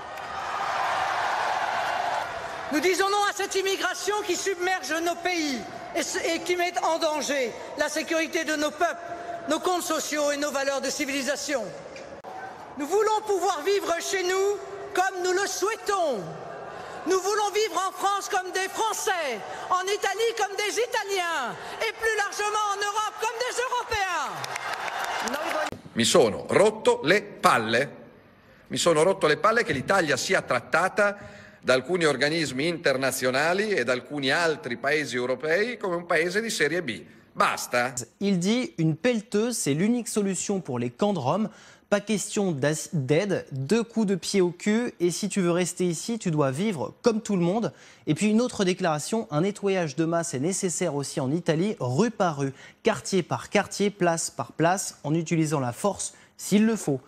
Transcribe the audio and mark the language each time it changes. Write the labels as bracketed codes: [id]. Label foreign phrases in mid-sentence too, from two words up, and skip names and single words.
[fr] Nous disons non à cette immigration qui submerge nos pays et qui met en danger la sécurité de nos peuples, nos comptes sociaux et nos valeurs de civilisation. Nous voulons pouvoir vivre chez nous comme nous le souhaitons. Nous voulons vivre en France comme des Français, en Italie comme des Italiens et plus largement en Europe comme des Européens. [it] Mi sono rotto le palle. Mi sono rotto le palle che l'Italia sia trattata da alcuni organismi internazionali e da alcuni altri paesi europei come un paese di serie B. Basta. [fr] Il dit une pelleteuse, c'est l'unique solution pour les camps de Rome. Pas question d'aide, 2 coups de pied au cul et si tu veux rester ici, tu dois vivre comme tout le monde. Et puis une autre déclaration, un nettoyage de masse est nécessaire aussi en Italie, rue par rue, quartier par quartier, place par place, en utilisant la force s'il le faut.